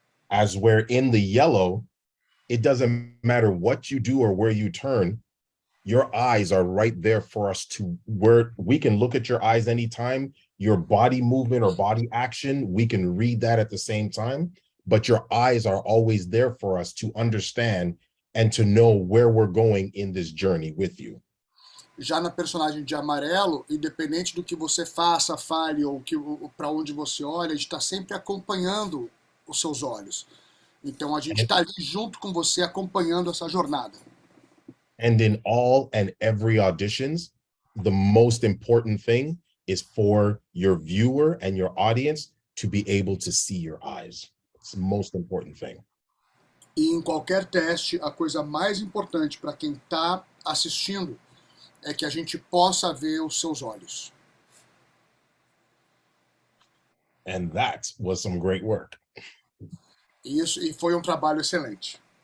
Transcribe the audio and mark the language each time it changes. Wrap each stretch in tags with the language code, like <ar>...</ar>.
<en>As we're in the yellow, it doesn't matter what you do or where you turn, your eyes are right there for us to, where we can look at your eyes anytime, your body movement or body action, we can read that at the same time, but your eyes are always there for us to understand and to know where we're going in this journey with you.</en> <pt>Já na personagem de amarelo, independente do que você faça, fale ou para onde você olha, a gente está sempre acompanhando os seus olhos. Então a gente está ali junto com você, acompanhando essa jornada.</pt> <en>And in all and every auditions, the most important thing is for your viewer and your audience to be able to see your eyes. It's the most important thing.</en> <pt>E em qualquer teste, a coisa mais importante para quem está assistindo é que a gente possa ver os seus olhos.</pt> <en>And that was some great work.</en> <pt>Isso, e foi um trabalho excelente.</pt>